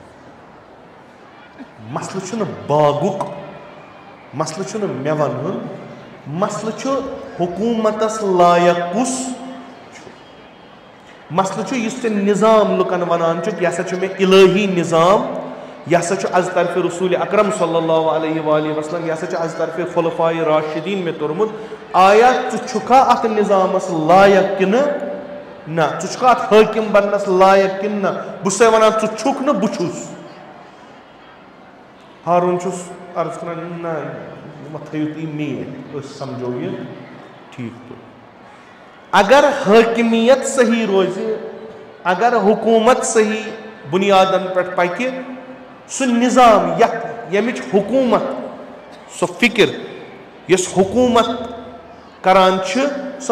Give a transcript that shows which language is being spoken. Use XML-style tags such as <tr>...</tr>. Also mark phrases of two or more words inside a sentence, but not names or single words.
<ks>مسلہٕ چھُنہٕ باغُک مسلہٕ چھُنہٕ مٮ۪وَن ہُنٛد مسلہٕ چھُ حکوٗمتس لایق کُس چھُ مسلہٕ چھُ یُس ژےٚ نظام لُکن ونان چھُکھ یہِ ہسا چھُ مےٚ الہی نظام یہِ ہسا چھُ از طرفہِ رسول اکرم</ks> <ar>صلی اللہ علیہ وآلہ وسلم</ar> <ks>یہِ ہسا چھُ از طرفہِ خلفائے راشدیٖن مےٚ توٚرمُت آیا ژٕ چھُکھا اتھ نظامس لایق کِنہٕ نہ ژٕ چھُکھا اتھ حٲکِم بننس لایق کِنہٕ نہ بہٕ چھُس تۄہہِ ونان ژٕ چھُکھ نہٕ بہٕ چھُس ہارون چھُس عرض کران نہ مہ تھٲیِو تُہۍ مین أسۍ سمجھو یہِ ٹھیٖک پٲٹھۍ اگر حٲکمیت صحیح روزِ اگر حکوٗمت صحیح بُنیادن پٮ۪ٹھ پکہِ سُہ نظام یتھ ییٚمِچ حکوٗمت سۄ فِکر یۄس حکوٗمت کران چھِ سۄ</ks>